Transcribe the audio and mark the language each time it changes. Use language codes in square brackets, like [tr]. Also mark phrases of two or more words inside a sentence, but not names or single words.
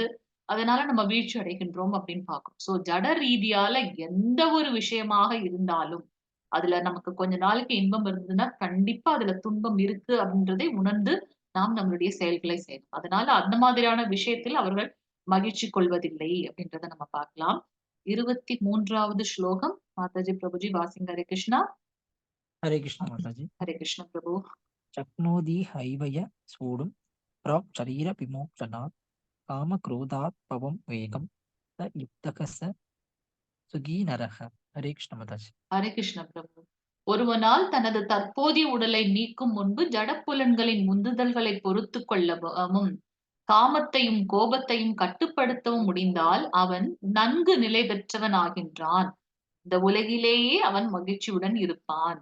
[ta] அதனால நம்ம வீழ்ச்சி அடைகின்றோம் அப்படின்னு பார்க்கிறோம். சோ ஜட ரீதியால எந்த ஒரு விஷயமாக இருந்தாலும் அதுல நமக்கு கொஞ்ச நாளைக்கு இன்பம் இருந்ததுன்னா கண்டிப்பா அதுல துன்பம் இருக்கு அப்படின்றதை உணர்ந்து நாம் நம்மளுடைய செயல்களை செய்யணும். அதனால அந்த மாதிரியான விஷயத்தில் அவர்கள் மகிழ்ச்சி கொள்வதில்லை அப்படின்றத நம்ம பார்க்கலாம். 23வது ஸ்லோகம் மாதாஜி பிரபுஜி வாசிங்க. ஹரே கிருஷ்ணா. [hi] हरे कृष्ण माता जी। [ta] ஹரே கிருஷ்ண பிரபு. [sa] शक्नोति हैवय सोढुं प्राक् शरीर विमोचनात् कामक्रोधात् पवं वेगं स युक्तः स सुखी नरः। [hi] हरे कृष्ण माता जी। [ta] ஹரே கிருஷ்ண பிரபு. ஒருவனால் தனது தற்போதைய உடலை நீக்கும் முன்பு ஜடப்புலன்களின் உந்துதல்களை பொறுத்து கொள்ளவும் காமத்தையும் கோபத்தையும் கட்டுப்படுத்தவும் முடிந்தால் அவன் நன்கு நிலை பெற்றவன் ஆகின்றான். இந்த உலகிலேயே அவன் மகிழ்ச்சியுடன் இருப்பான்.